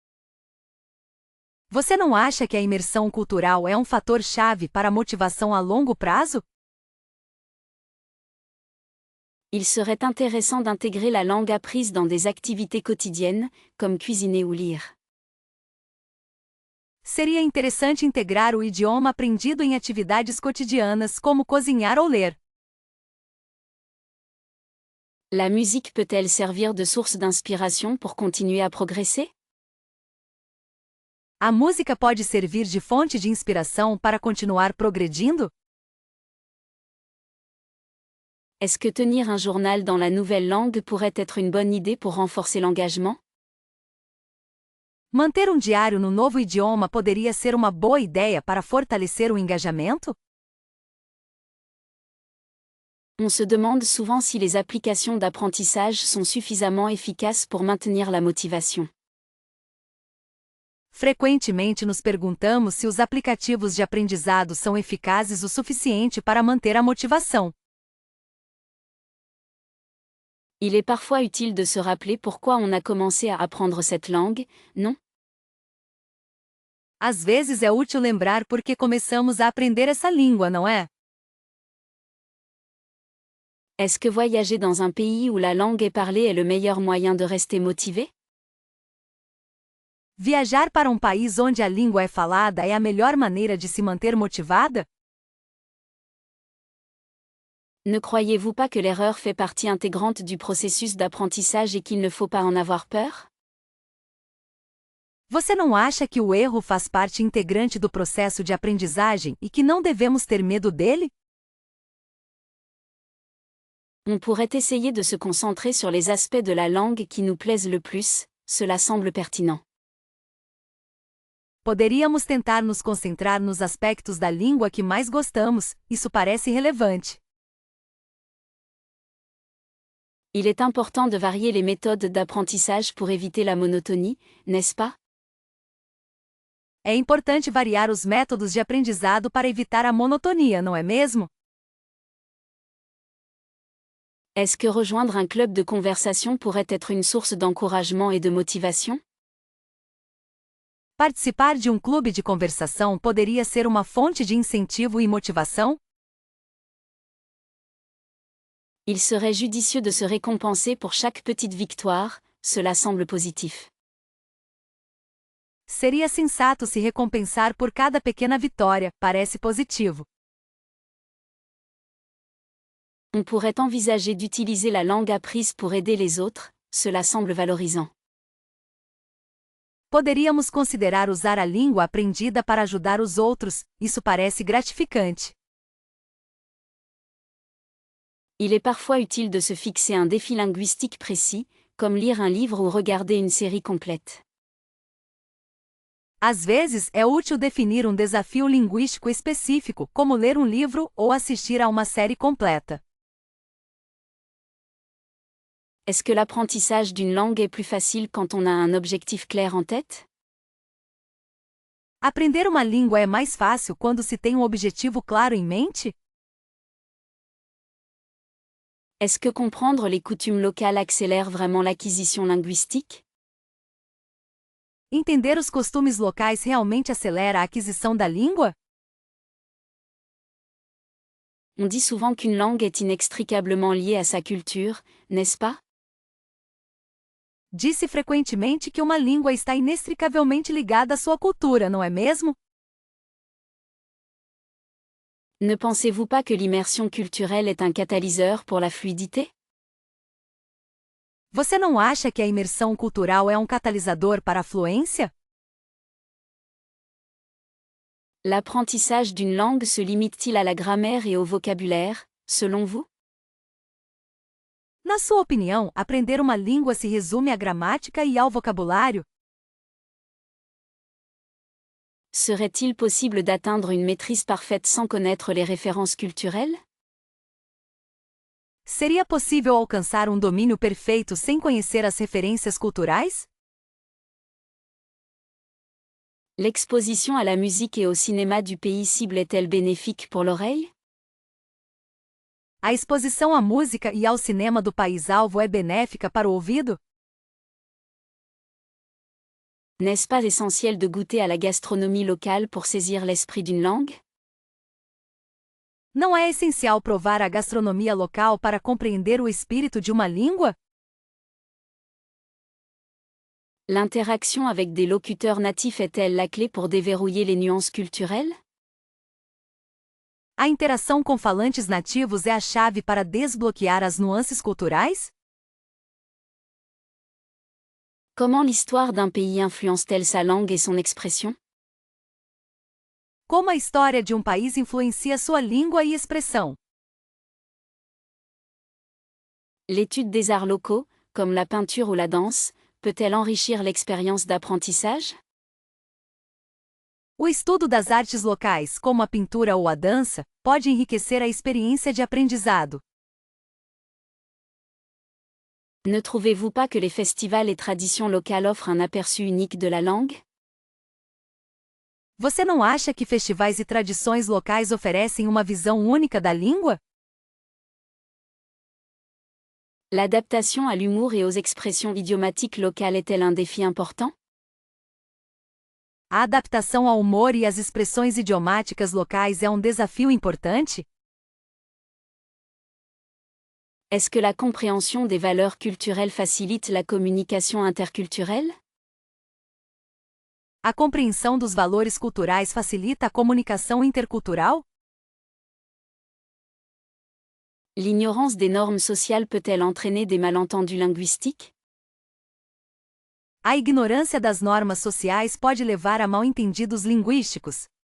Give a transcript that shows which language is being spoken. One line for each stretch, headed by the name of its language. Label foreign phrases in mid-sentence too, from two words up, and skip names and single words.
Portuguese: Você não acha que a imersão cultural é um fator-chave para a motivação a longo prazo?
French: Il serait intéressant d'intégrer la langue apprise dans des activités quotidiennes, comme cuisiner ou lire.
Portuguese: Seria interessante integrar o idioma aprendido em atividades cotidianas como cozinhar ou ler.
French: La musique peut-elle servir de source d'inspiration pour continuer à progresser?
Portuguese: A música pode servir de fonte de inspiração para continuar progredindo?
French: Est-ce que tenir un journal dans la nouvelle langue pourrait être une bonne idée pour renforcer l'engagement?
Portuguese: Manter um diário no novo idioma poderia ser uma boa ideia para fortalecer o engajamento?
French: On se demande souvent si les applications d'apprentissage sont suffisamment efficaces pour maintenir la motivation.
Portuguese: Frequentemente nos perguntamos se os aplicativos de aprendizado são eficazes o suficiente para manter a motivação.
French: Il est parfois utile de se rappeler pourquoi on a commencé à apprendre cette langue, non?
Portuguese: Às vezes é útil lembrar por que começamos a aprender essa língua, não é?
French: Est-ce que voyager dans un pays où la langue est parlée est le meilleur moyen de rester motivé?
Portuguese: Viajar para um país onde a língua é falada é a melhor maneira de se manter motivada?
French: Ne croyez-vous pas que l'erreur fait partie intégrante du processus d'apprentissage et qu'il ne faut pas en avoir peur?
Portuguese: Você não acha que o erro faz parte integrante do processo de aprendizagem e que não devemos ter medo dele?
French: On pourrait essayer de se concentrer sur les aspects de la langue qui nous plaisent le plus, cela semble pertinent.
Portuguese: Poderíamos tentar nos concentrar nos aspectos da língua que mais gostamos, isso parece relevante.
French: Il est important de varier les méthodes d'apprentissage pour éviter la monotonie, n'est-ce pas?
Portuguese: É importante variar os métodos de aprendizado para evitar a monotonia, não é mesmo?
French: Est-ce que rejoindre un club de conversation pourrait être une source d'encouragement et de motivation?
Portuguese: Participar de um clube de conversação poderia ser uma fonte de incentivo e motivação?
French: Il serait judicieux de se récompenser pour chaque petite victoire, cela semble positif.
Portuguese: Seria sensato se recompensar por cada pequena vitória, parece positivo.
French: On pourrait envisager d'utiliser la langue apprise pour aider les autres, cela semble valorisant.
Portuguese: Poderíamos considerar usar a língua aprendida para ajudar os outros, isso parece gratificante.
French: Il est parfois utile de se fixer un défi linguistique précis, comme lire un livre ou regarder une série complète.
Portuguese: Às vezes é útil definir um desafio linguístico específico, como ler um livro ou assistir a uma série completa.
French: Est-ce que l'apprentissage d'une langue est plus facile quand on a un objectif clair en tête?
Portuguese: Aprender uma língua é mais fácil quando se tem um objetivo claro em mente?
French: Est-ce que comprendre les coutumes locales accélère vraiment l'acquisition linguistique?
Portuguese: Entender os costumes locais realmente acelera a aquisição da língua?
French: On dit souvent qu'une langue est inextricablement liée à sa culture, n'est-ce pas?
Portuguese: Disse frequentemente que uma língua está inextricavelmente ligada à sua cultura, não é mesmo?
French: Ne pensez-vous pas que l'immersion culturelle est un catalyseur pour la fluidité?
Portuguese: Você não acha que a imersão cultural é um catalisador para a fluência?
French: L'apprentissage d'une langue se limite-t-il à la grammaire et au vocabulaire, selon vous?
Portuguese: Na sua opinião, aprender uma língua se resume à gramática e ao vocabulário?
French: Serait-il possible d'atteindre une maîtrise parfaite sans connaître les références culturelles?
Portuguese: Seria possível alcançar um domínio perfeito sem conhecer as referências culturais?
French: L'exposition à la musique et au cinéma du pays cible est-elle bénéfique pour l'oreille?
Portuguese: A exposição à música e ao cinema do país-alvo é benéfica para o ouvido?
French: N'est-ce pas essentiel de goûter à la gastronomie locale pour saisir l'esprit d'une langue?
Portuguese: Não é essencial provar a gastronomia local para compreender o espírito de uma língua?
French: L'interaction avec des locuteurs natifs est-elle la clé pour déverrouiller les nuances culturelles?
Portuguese: A interação com falantes nativos é a chave para desbloquear as nuances culturais?
French: Comment l'histoire d'un pays influence-t-elle sa langue et son expression?
Portuguese: Como a história de um país influencia sua língua e expressão?
French: L'étude des arts locaux, comme la peinture ou la danse, peut-elle enrichir l'expérience d'apprentissage?
Portuguese: O estudo das artes locais, como a pintura ou a dança, pode enriquecer a experiência de aprendizado.
French: Ne trouvez-vous pas que les festivals et traditions locales offrent un aperçu unique de la langue?
Portuguese: Você não acha que festivais e tradições locais oferecem uma visão única da língua?
French: L'adaptation à l'humour et aux expressions idiomatiques locales est-elle un défi important?
Portuguese: A adaptação ao humor e às expressões idiomáticas locais é um desafio importante?
French: Est-ce que la compréhension des valeurs culturelles facilite la communication interculturelle?
Portuguese: A compreensão dos valores culturais facilita a comunicação intercultural?
French: L'ignorance des normes sociales peut-elle entraîner des malentendus linguistiques?
Portuguese: A ignorância das normas sociais pode levar a mal-entendidos linguísticos.